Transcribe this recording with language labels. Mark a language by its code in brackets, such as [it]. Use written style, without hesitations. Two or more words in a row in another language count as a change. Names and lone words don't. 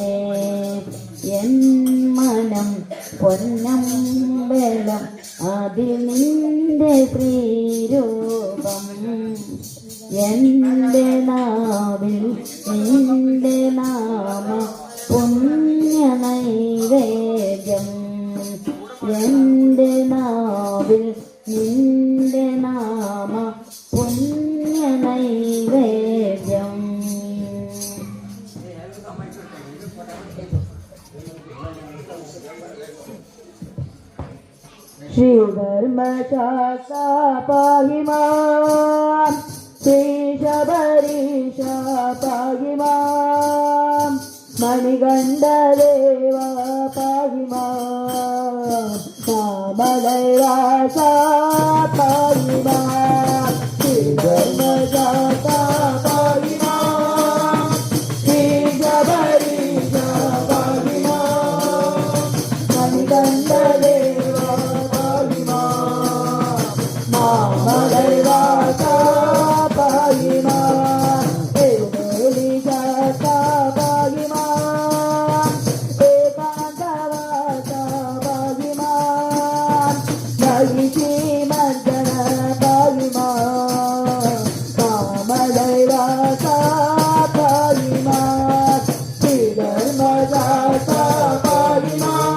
[ml] എൻ മനം പൊന്നമ്പലം അതിൽ നിന്റെ ശ്രീരൂപം എൻ്റെ നാവിൽ നിന്റെ നാമ പുണ്യ നൈവേദ്യം എൻ്റെ നാവിൽ നിന്റെ നാമ പുണ്യ നൈവേദ്യം [sa] श्रीधर्मशास्ता पाहि मां श्रीशबरीशा पाहि मां मणिकण्ठदेवा पाहि मां कामदैवासा पाहि मां श्रीधर्मशास्ता पाहि मां श्रीशबरीशा पाहि मां मणिकण्ठदेवा ममदैवास पाहिमा एरुमेलिकास पाहिमा एकान्तवास पाहिमा नगिति मण्डन पाहिमा ममदैवास पाहिमा श्रीधर्मदास पाहिमा